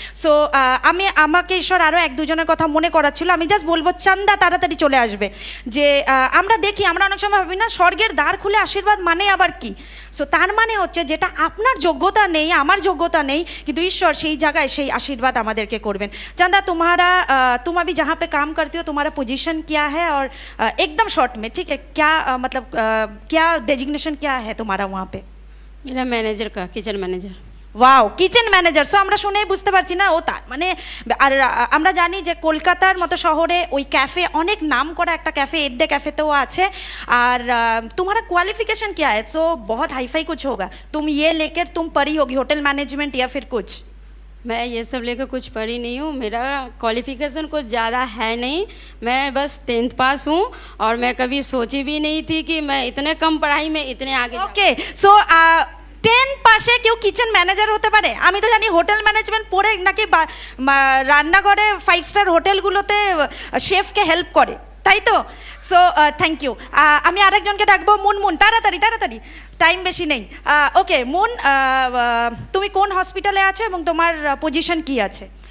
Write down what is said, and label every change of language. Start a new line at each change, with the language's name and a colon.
Bangla: So আমাকে ঈশ্বর আরও 1-2 জনের কথা মনে করাচ্ছিল, আমি জাস্ট বলবো চান্দা তাড়াতাড়ি চলে আসবে। যে আমরা দেখি, আমরা অনেক সময় ভাবি না স্বর্গের দ্বার খুলে আশীর্বাদ মানে আবার কি। সো তার মানে হচ্ছে যেটা আপনার যোগ্যতা নেই, আমার যোগ্যতা নেই, কিন্তু ঈশ্বর সেই জায়গায় সেই আশীর্বাদ আমাদেরকে করবেন।
Hindi: चंदा तुम्हारा तुम अभी जहाँ पे काम करती हो तुम्हारा पोजीशन क्या है, और एकदम शॉर्ट में, ठीक है, क्या मतलब क्या डेजिग्नेशन क्या है तुम्हारा वहाँ पे? मेरा मैनेजर का, kitchen manager.
Bangla: Wow, kitchen manager. So আমরা শুনেই বুঝতে পারছি না ও তার মানে, আর আমরা জানি যে কলকাতার মতো শহরে ওই ক্যাফে অনেক নাম করা একটা ক্যাফে, এড্ডে ক্যাফেতেও আছে।
Hindi: আর तुम्हारा क्वालिफिकेशन क्या है? सो बहुत हाई फाई कुछ होगा, तुम ये लेकर तुम पढ़ी होगी होटल मैनेजमेंट या फिर कुछ? मैं ये सब लेकर कुछ पढ़ी नहीं हूँ, मेरा क्वालिफिकेशन कुछ ज़्यादा है नहीं, मैं बस 10th पास हूँ। और मैं कभी सोची भी नहीं थी कि मैं इतने कम पढ़ाई में इतने आगे
Bangla: ওকে, সো 10 পাশে কেউ কিচেন ম্যানেজার হতে পারে? আমি তো জানি হোটেল ম্যানেজমেন্ট পড়ে নাকি রান্নাঘরে 5 স্টার হোটেলগুলোতে শেফকে হেল্প করে, তাই তো? So thank you. আমি আরেকজনকে ডাকবো, মুনমুন, তাড়াতাড়ি তাড়াতাড়ি, টাইম বেশি নেই। ওকে মুন, তুমি কোন হসপিটালে আছো এবং তোমার পজিশন কি আছে?